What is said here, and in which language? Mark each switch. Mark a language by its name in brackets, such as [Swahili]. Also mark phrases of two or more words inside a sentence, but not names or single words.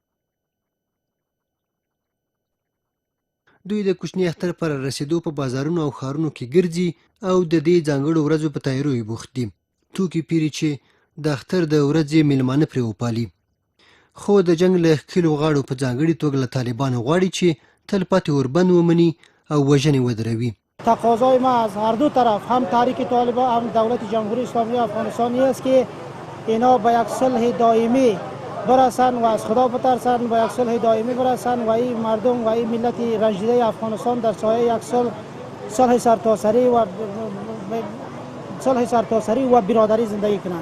[Pashto] دوی د کوچني اختر پر رسیدو په بازارونو او ښارونو کې ګرځي او د دې ځانګړو ورځو په تیاریو بوخت دي. توکي پیري چې د اختر د ورځې میلمانه پرې وپالي، خو د جنګ له ښکېلو غاړو په ځانګړي توګه له طالبانو غواړي چې تلپاتې اوربند ومني او وژنې ودروي. [Persian] تقاضای ما از هر دو طرف، هم تحریک طالبان هم دولت جمهوری اسلامی افغانستان است که اینا به یک صلح دائمی برسن و از خدا بترسن، با یک صلح دائمی برسن و این مردم و این ملت رنجیده افغانستان در سایه یک صلح سرتاسری و برادری زندگی کنند.